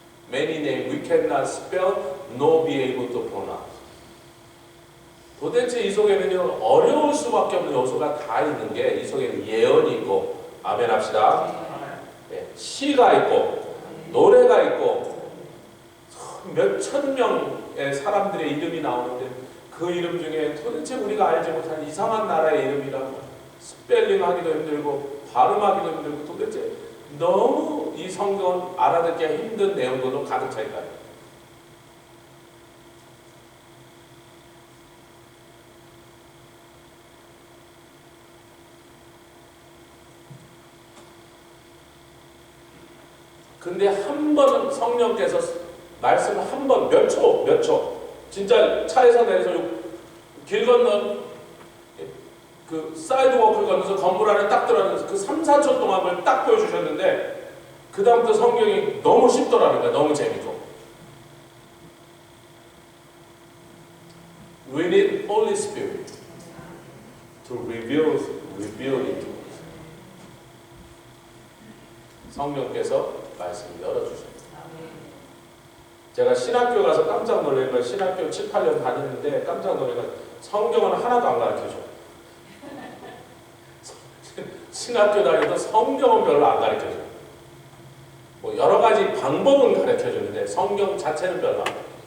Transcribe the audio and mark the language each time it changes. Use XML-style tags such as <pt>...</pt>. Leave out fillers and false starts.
<en>Many names we cannot spell nor be able to pronounce.</en> <ko>도대체 이 속에는요, 어려울 수밖에 없는 요소가 다 있는 게 이 속에는 예언이 있고, 아멘 합시다. 네, 시가 있고, 노래가 있고, 몇천 명의 사람들의 이름이 나오는데 그 이름 중에 도대체 우리가 알지 못한 이상한 나라의 이름이라고 스펠링 하기도 힘들고 발음하기도 힘들고 도대체 너무 이 성경은 알아듣기가 힘든 내용들로 가득 차 있다. 근데 한 번 성령께서 말씀을 한 번 몇 초 진짜 차에서 내려서 길 건너 그 사이드워크를 건너서 건물 안에 딱 들어가면서 그 3, 4초 동안 그걸 딱 보여주셨는데 그 다음부터 성경이 너무 쉽더라는 거야. 너무 재밌고.</ko> <en>We need Holy Spirit to reveal it to us.</en> <ko>성령께서 말씀을 열어주십니다. 제가 신학교 가서 깜짝 놀란 걸 신학교 7, 8년 다니는데 깜짝 놀란 건 성경은 하나도 안 가르쳐줘. 신학교 다니도 성경은 별로 안 가르쳐줘. 뭐 여러 가지 방법은 가르쳐주는데 성경 자체는 별로 안 가르쳐줘.</ko>